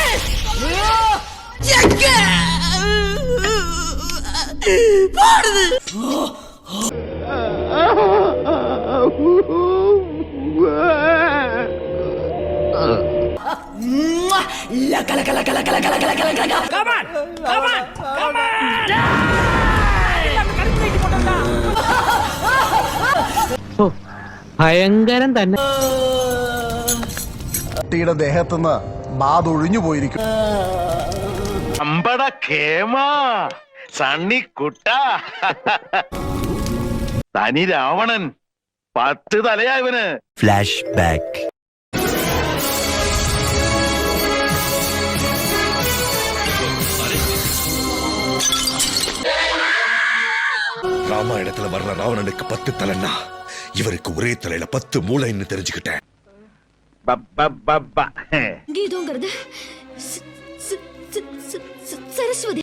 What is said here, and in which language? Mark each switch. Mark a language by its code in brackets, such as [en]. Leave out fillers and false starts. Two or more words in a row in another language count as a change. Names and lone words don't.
[en] Čekaj! Pordi! Laka, laka, laka, laka, laka, laka, laka, laka, laka! Come on! Come on! Come on! [ml] ഭയങ്കരം തന്നെ. കുട്ടിയുടെ ദേഹത്തുനിന്ന് ബാധൊഴിഞ്ഞു പോയിരിക്കും. അമ്പട കേമ സണ്ണിക്കുട്ട, തനി രാവണൻ 10 തലയായവന്. [en] flash back. [ta] ராமாயணத்துல வர்ற ராவணனுக்கு 10 தலைன்னா இவருக்கு ஒரே தலையில 10 மூளைன்னு தெரிஞ்சுக்கிட்டேன். [ml] സരസ്വതി